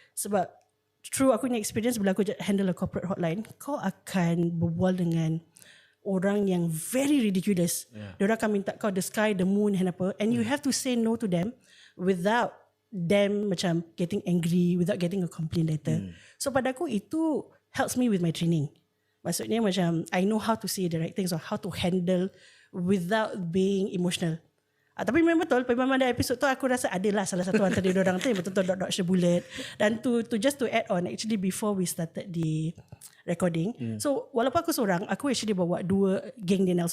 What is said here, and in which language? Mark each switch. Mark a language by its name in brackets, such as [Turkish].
[Malay] Sebab through aku punya experience bila aku handle [English] a corporate hotline, [Malay] kau akan berbual dengan orang yang [English] very ridiculous. [Malay] Diorang akan minta kau [English] the sky, the moon and apa, and you have to say no to them without them macam getting angry, without getting a complaint letter. So [Malay] pada aku itu [English] helps me with my training. [Malay] Maksudnya macam [English] I know how to say the right things or how to handle without being emotional. [Malay] Tapi memang betul, memang ada episod tu aku rasa adalah salah satu antara diorang tu yang betul-betul [English] dodge the bullet. Dan to just to add on, actually before we started the recording, so [Malay] walaupun aku seorang, aku [English] actually [Malay] bawa 2 geng [English] DNL.